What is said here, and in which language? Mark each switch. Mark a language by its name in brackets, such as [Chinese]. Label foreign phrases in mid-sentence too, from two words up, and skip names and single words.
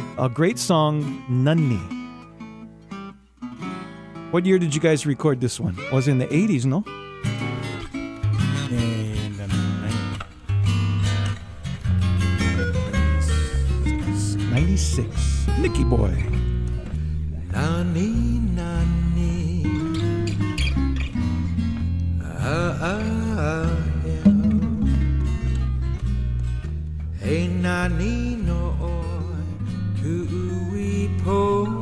[English] A great song, Nani. What year did you guys record this one? It was in the 80s, no? In the 96. Nicky Boy. Nani, nani, hey nani no kui po